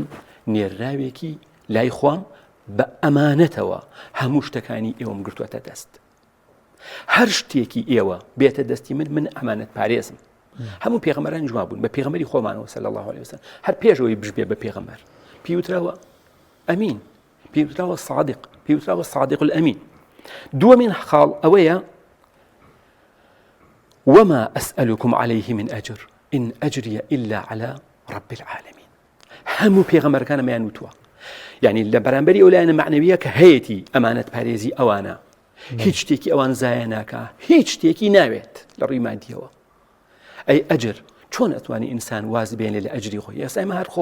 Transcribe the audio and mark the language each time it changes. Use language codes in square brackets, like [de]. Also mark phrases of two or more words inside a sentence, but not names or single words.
[ckb] نێرااوێکی لای خۆم بە ئەمانەتەوە هەموو شتەکانی ئێوەم گرتووەتە دەست هەر شتێکی ئێوە بێتە دەستی من ئەمانەت پارێزم هەموو پێغەمبەران جواب بوون بە پێغەمبەری خۆمانەوە [ar] صلی الله علیه وسلم [ckb] هەر پێشەوەی بژبێ بە پێغەمبەر پیوتراوە ئەمین پیوتراوە صادق پیوتراوە [ar] صادق الأمین [ckb] دووەمین خاڵ ئەوەیە [ar] وما أسألكم عليه من أجر إن أجري إلا على رب العالمين [ckb] هەموو پێغەمبەرەکانەمەیان وتووە یعنی لە بەرامبەری ئەو لایەنە معنەویە کە هەیەی ئەمانەت پارێزی ئەوانە هیچ شتێکی ئەوان زایە ناکە هیچ شتێکی ناوێت لە ڕووی مادیەوە ئەی ئەجر چۆن ئەتوانی ئینسان واز بێنێ لە ئەجری خۆی ئێستا ئێمە هەر